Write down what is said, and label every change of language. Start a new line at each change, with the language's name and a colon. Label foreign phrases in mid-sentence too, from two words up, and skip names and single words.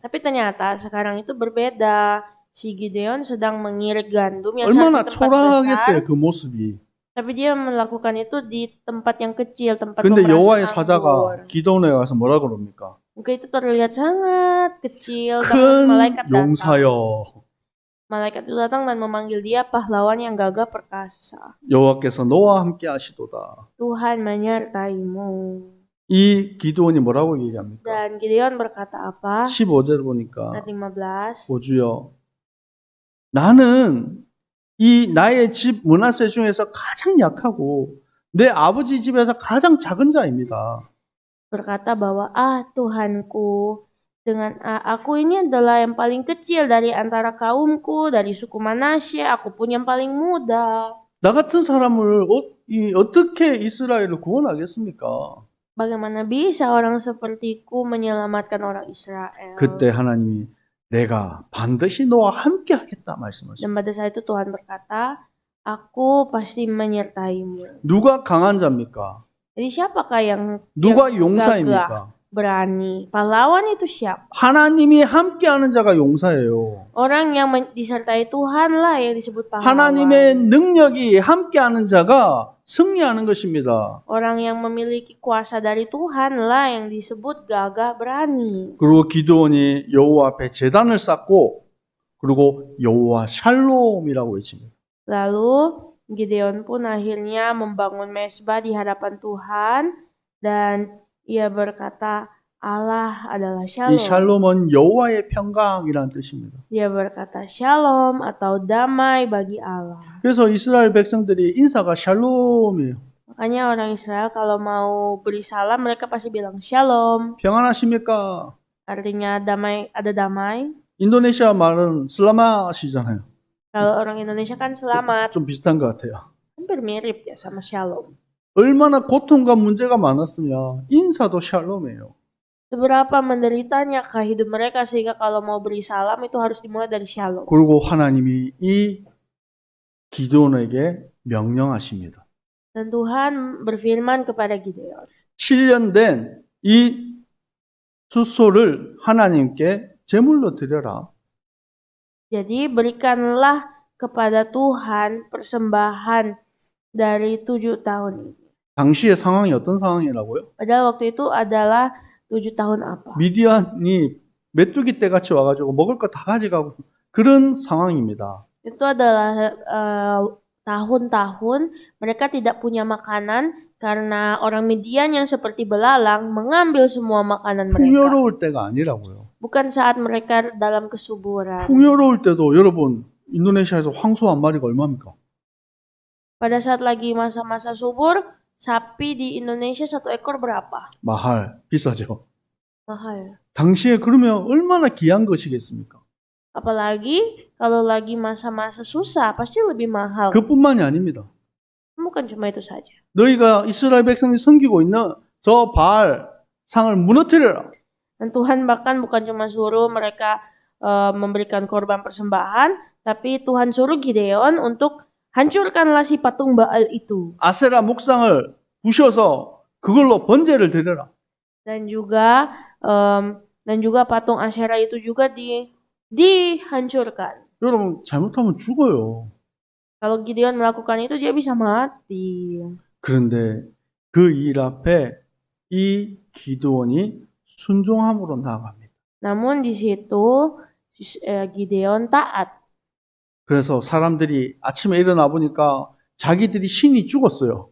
Indonesian: Tapi ternyata sekarang itu berbeda. Si Gideon sedang mengirik gandum yang
Korean: 얼마나
Indonesian: satu tempat
Korean: 초라하겠어요,
Indonesian: besar,
Korean: 그 모습이.
Indonesian: tapi dia melakukan itu di tempat yang kecil, tempat
Korean: 근데
Indonesian: pemerasan
Korean: 여호와의
Indonesian: anggur.
Korean: 사자가 기도원에 가서 뭐라 그럽니까?
Indonesian: Mungkin itu terlihat sangat kecil, tapi
Korean: 큰
Indonesian: malaikat datang.
Korean: 용사여.
Indonesian: Malaikat itu datang dan memanggil dia pahlawan yang gagah perkasa.
Korean: 여호와께서 너와 함께 하시도다.
Indonesian: Tuhan menyertaimu.
Korean: 이 기도원이 뭐라고 얘기합니까?
Indonesian: Dan Gideon berkata apa?
Korean: 15절 보니까
Indonesian: Ayat 15.
Korean: 오주여 나는 이 나의 집 므낫세 중에서 가장 약하고 내 아버지 집에서 가장 작은 자입니다.
Indonesian: Berkata bahwa Tuhanku, dengan aku ini adalah yang paling kecil dari antara kaumku, dari suku Manasye, aku pun yang paling muda.
Korean: 나 같은 사람을 어떻게 이스라엘을 구원하겠습니까?
Indonesian: Bagaimana bisa orang sepertiku menyelamatkan orang Israel?
Korean: 그때 하나님이 내가 반드시 너와 함께 하겠다 말씀하셨어요.
Indonesian: Dan pada saat itu Tuhan berkata, aku pasti menyertaimu.
Korean: 누가 강한 자입니까?
Indonesian: Jadi siapakah yang
Korean: 누가
Indonesian: gagah,
Korean: 용사입니까?
Indonesian: berani? Pahlawan itu siapa?
Korean: 하나님이 함께하는 자가 용사예요.
Indonesian: Orang yang disertai Tuhan lah yang disebut pahlawan.
Korean: 하나님의 능력이 함께하는 자가 승리하는 것입니다.
Indonesian: Orang yang memiliki kuasa dari Tuhan lah yang disebut gagah berani.
Korean: 그리고 기드온이 여호와 앞에 제단을 쌓고 그리고 여호와 샬롬이라고 외칩니다.
Indonesian: Lalu Gideon pun akhirnya membangun mezbah di hadapan Tuhan dan ia berkata Allah adalah
Korean: 이
Indonesian: Shalom.
Korean: 샬롬은 여호와의 평강이라는 뜻입니다.
Indonesian: Dia berkata Shalom atau damai bagi Allah.
Korean: 그래서 이스라엘 백성들이 인사가 샬롬이에요.
Indonesian: Makanya orang Israel kalau mau beri salam mereka pasti bilang Shalom.
Korean: 평안하십니까?
Indonesian: Artinya damai, ada damai.
Korean: 인도네시아 말은 슬라마시잖아요.
Indonesian: Kalau orang Indonesia kan selamat.
Korean: 좀 비슷한 것 같아요.
Indonesian: Hampir mirip ya sama Shalom.
Korean: 얼마나 고통과 문제가 많았으면 인사도 샬롬이에요.
Indonesian: Seberapa menderitanyakah hidup mereka sehingga kalau mau beri salam itu harus dimulai dari Shalom.
Korean: 그리고 하나님이 이 기드온에게 명령하십니다.
Indonesian: Dan Tuhan berfirman kepada Gideon.
Korean: 7년 된 이 숫소를 하나님께 제물로 드려라.
Indonesian: Jadi berikanlah kepada Tuhan persembahan dari 7 tahun ini.
Korean: 당시의 상황이 어떤 상황이라고요?
Indonesian: Padahal waktu itu adalah 7 tahun apa?
Korean: 미디안이 메뚜기 떼같이 와가지고 먹을 거 다 가져가고 그런 상황입니다.
Indonesian: Itu adalah tahun-tahun mereka tidak punya makanan karena orang Midian yang seperti belalang mengambil semua makanan mereka.
Korean: 풍요로울 때가 아니라고요.
Indonesian: Bukan saat mereka dalam kesuburan.
Korean: 풍요로울 때도 여러분 인도네시아에서 황소 한 마리가 얼마입니까?
Indonesian: Pada saat lagi masa-masa subur, sapi di Indonesia 1 ekor berapa? mahal,
Korean: 비싸죠.
Indonesian: Mahal.
Korean: 당시에 그러면 얼마나 귀한 것이겠습니까?
Indonesian: Apalagi kalau lagi masa-masa susah, pasti lebih mahal.
Korean: 그뿐만이 아닙니다.
Indonesian: Bukan cuma itu saja.
Korean: 너희가 이스라엘 백성이 섬기고 있는 저 바알 상을 무너뜨려라.
Indonesian: Dan Tuhan bahkan bukan cuma suruh mereka memberikan korban persembahan, tapi Tuhan suruh Gideon untuk hancurkanlah si patung Baal itu.
Korean: 아세라 목상을 부셔서 그걸로 번제를 드려라.
Indonesian: Dan juga patung Asyera itu juga dihancurkan.
Korean: 여러분 잘못하면 죽어요.
Indonesian: Kalau Gideon melakukan itu dia bisa mati.
Korean: 그런데 그 일 앞에 이 기드온이 순종함으로 나아갑니다.
Indonesian: Namun di situ Gideon taat.
Korean: 그래서 사람들이 아침에 일어나 보니까 자기들이 신이 죽었어요.